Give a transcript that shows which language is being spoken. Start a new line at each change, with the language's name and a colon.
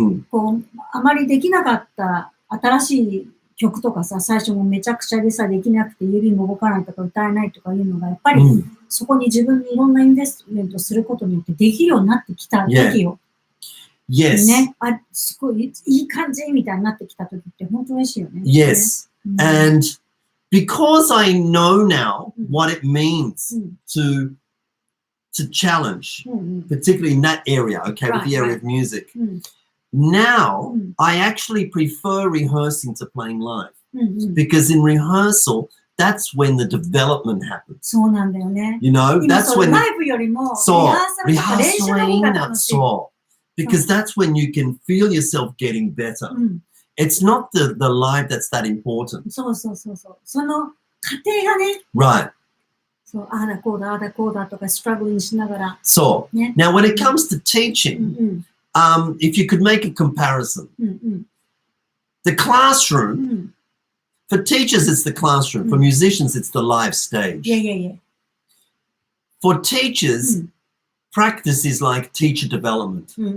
Japanese: こう、あまりできなかった新しい曲とかさ、最初もめちゃくちゃでさ、できなくて指も動かないとか歌えないとかいうのが、やっぱりそこに自分にいろんなインベストメントすることによってできるようになってきた時よ。
English: Yes.
Japanese: ね。あ、すごいいい感じみたいになってきた時って本当嬉しいよね。
English: Yes. And because I know now what it means to challenge, particularly in that area, okay, with the area of music. Now, I actually prefer rehearsing to playing live because in rehearsal, that's when the development happens.
Japanese: そうなんだよね。
English: You know, that's when
Japanese: ライブよりもリハーサルの方が楽しい。そう。
English: Because that's when you can feel yourself getting better. It's not the live that's that important.
Japanese: そうそうそうそう。その過程がね。
English: Right.
Japanese: そう、ああだこうだ、ああだこうだとか、ストラグリングしながら。
English: So, now when it comes to teaching, if you could make a comparison, the classroom, for teachers it's the classroom, for musicians it's the live stage. For teachers, practice is like teacher development.